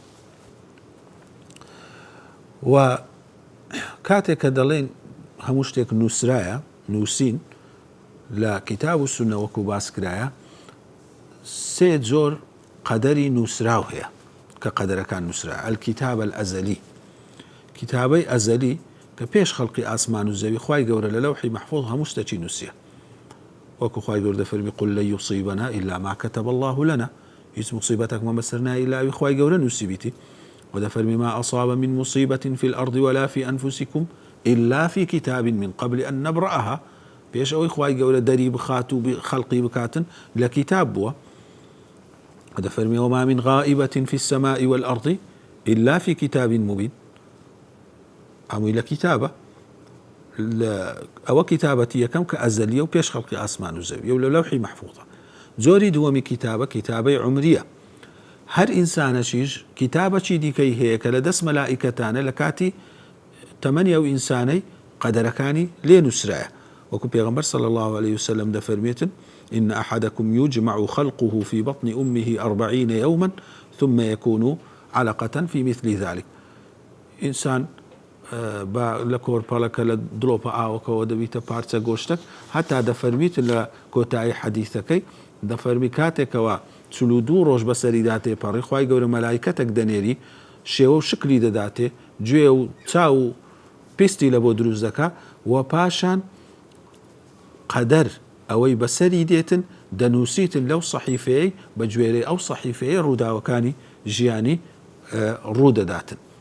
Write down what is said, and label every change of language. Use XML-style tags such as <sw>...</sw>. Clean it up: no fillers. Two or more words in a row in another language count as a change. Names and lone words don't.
<ckb>و کاتێک کە دەڵێن هەموو شتێک نووسرایە نووسین لە کتاب و سونە وەکو باس کرایە سێ جۆر قەدەری نووسراو هەیە کە قەدەرەکان نووسرا الکتابە الئەزەلی کتابەی ئەزەلی کە پێش خەڵقی ئاسمان و زەوی خوای گەورە لە لەوحی مەحفوظ هەموو شتێکی نووسیە وەکو خوای گەورە دەفەرمی</ckb> <ar>قل لن يصيبنا إلا ما كتب الله</ar> <ckb>لنا هیچ مصیبەتێکمان بەسەر نایە ئیلا ئەوی خوای گەورە نووسیبیتی ودەفەرمی</ckb> <ar>ما أصاب من مصيبة في الأرض ولا في أنفسكم إلا في كتاب من قبل أن نبرأها</ar> <ckb>پێش ئەوەی خوای گەورە دەری بخات و خەڵقی بکاتن لە کتاب بووە ودەفەرمی</ckb> <ar>وما من غائبة في السماء والأرض إلا في كتاب مبين</ar> <ckb>ئەمووی لە کتابە ئەوە کتابەتی یەکەم کە ئەزەلیە و پێش خەڵقی ئاسمان و زەوی و لە لەوحی مەحفوظە. جۆری دووەمی کتابە کتابەی عمریە هەر ئینسانەشیش کتابەکی دیکەی هەیە کە لە دەست مەلائیکەتانە لە کاتی تەمەنی ئەو ئینسانەی قەدەرەکانی لێ نووسرایە وەکو پێغەمبەر</ckb> <ar>صلی الله عليه وسلم</ar> <ckb>دەفەرمێتن</ckb> <ar>إن أحدكم يجمع خلقه في بطن أمه 40 يوما ثم يكون علقة في مثل ذلك.</ar> <ckb>إنسان لە کۆرپەڵەکە لە دڵۆپە ئاوەکەەوە دەبیتە پارچە گۆشتێک هەتا دەفەرمیت لە کۆتایی حەدیثەکەی دەفەرمی کاتێکەوە 42 ڕۆژ بەسەریدا تێپەڕی خوای گەورە مەلایکەتێک دەنێری شێوە و شکلی دەداتێ گوێ و چاو و پستی لە بۆ دروست دەکا و پاشان قەدەر ئەوەی بەسەری دێتن دەنووسیتن لەو سەحیفەیەی بە گوێرەی ئەو سەحیفەیە ڕووداوەکانی ژیانی ڕوودەداتن.</ckb>